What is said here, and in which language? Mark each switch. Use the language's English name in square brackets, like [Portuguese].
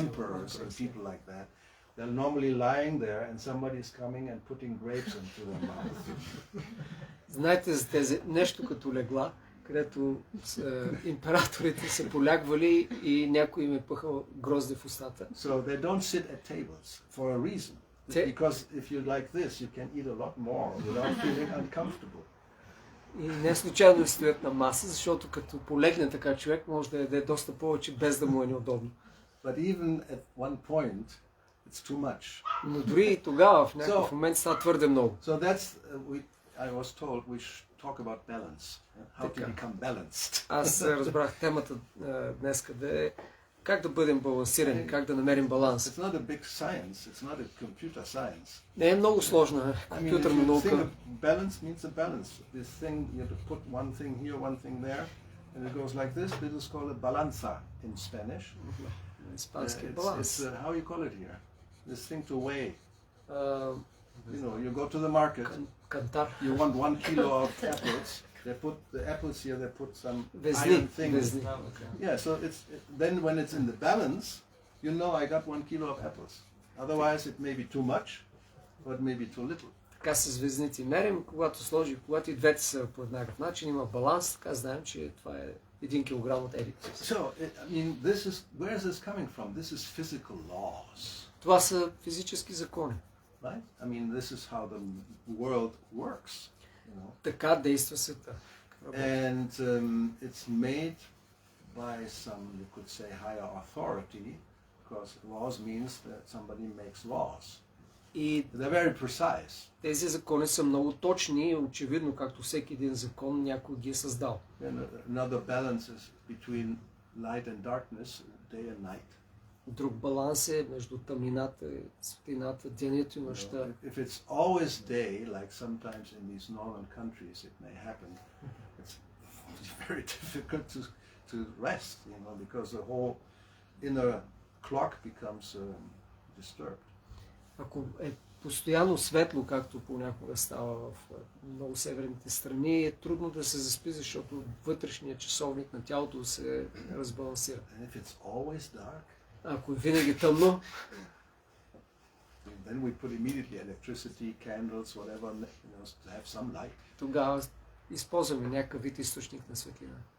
[English] emperors and people like that, they're normally lying there and somebody is coming and putting grapes into their mouth. [Bulgarian] Знаете за тези нещо като легла, където императорите са полягвали и някой им е пъхал грозде в устата. [English] So they don't sit at tables for a reason. Because if you like this, you can eat a lot more without feeling uncomfortable. [Bulgarian] И не случайно да стоят на маса, защото като полегне така човек може да яде доста повече без да му е неудобно. [English] But even at one point, it it's too much. [Bulgarian] Но дори и тогава, в някакъв момент става твърде много. [English] So that's, I was told we should talk about balance, how to become balanced. [Bulgarian] Аз разбрах темата днес къде е как да бъдем балансирани, как да намерим баланс. [English] It's not a big science, it's not a computer science. [Bulgarian] Не е много сложна компютърна наука. [English] Balance means a balance. This thing, you have to put one thing here, one thing there, and it goes like this. This is called a balanza in Spanish. [Bulgarian] Испански баланс. [English] How you call it here? This thing to weigh. You know, you go to the market. [Bulgarian] Кантар. [English] You want 1 kilo of apples. They put the apples here. They put some [Bulgarian] Везни. [English] iron thing. Yeah, so then when it's in the balance, you know I got 1 kilo of apples. Otherwise, it may be too much, or it may be too little. [Bulgarian] Така с везници мерим, когато и двете са по еднакъв начин, има баланс, така знаем, че това е 1 килограм от едик. [English] So, I mean, where is this coming from? This is physical laws. [Bulgarian] Това са физически закони. [English] Right? I mean, this is how the world works. You know? [Bulgarian] Така действа света. [English] And it's made by some, you could say, higher authority, because laws means that somebody makes laws. [Bulgarian] И [English] they're very precise. [Bulgarian] Тези закони са много точни и очевидно, както всеки един закон, някой ги е създал. [English] And another balance is between light and darkness, day and night. [Bulgarian] Друг баланс е между тъмнината и светлината, денят и нощта. [English] If it's always day, like sometimes in these northern countries it may happen, it's very difficult to rest, you know, because the whole inner clock becomes disturbed. [Bulgarian] Ако е постоянно светло, както понякога става в много северните страни, е трудно да се заспи, защото вътрешният часовник на тялото се разбалансира. [English] And if it's always dark, [Bulgarian] ако е винаги тъмно, [English] then we put immediately electricity, candles, whatever, you know, to have some light. [Bulgarian] Тогава използваме някакъв вид източник на светлина.